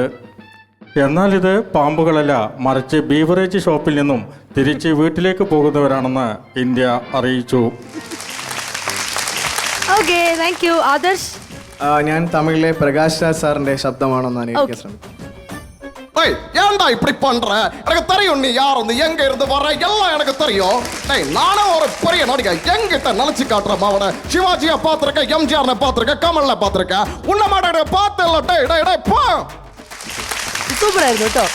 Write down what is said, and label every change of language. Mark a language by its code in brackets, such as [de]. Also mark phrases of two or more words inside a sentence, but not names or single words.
[ml] എന്നാൽ ഇത് പാമ്പുകളല്ല, മറിച്ച് ബീവറേജ് ഷോപ്പിൽ നിന്നും തിരിച്ച് വീട്ടിലേക്ക് പോകുന്നവരാണെന്ന് ഇന്ത്യ അറിയിച്ചു. ഞാൻ തമിഴിലെ പ്രകാശ് രാജ് സാറിന്റെ ശബ്ദമാണെന്നാണ് എനിക്ക് ശ്രമിക്കുന്നത്. [ta] ஏன்டா இப்படி பண்ற? எனக்கு தெரியும் நீ யாருன்னு, எங்க இருந்து வர எல்லாம் எனக்கு தெரியும். நானும் ஒரு பெரிய நடிகை, எங்கிட்ட நினைச்சு காட்டுற மாவன. சிவாஜியை பார்த்திருக்க, எம்ஜிஆர் பார்த்திருக்க, கமல்ல பார்த்திருக்க, உன்ன மாட்டேன் பார்த்து. [ml] സൂപ്പർ ആയിരുന്നു കേട്ടോ.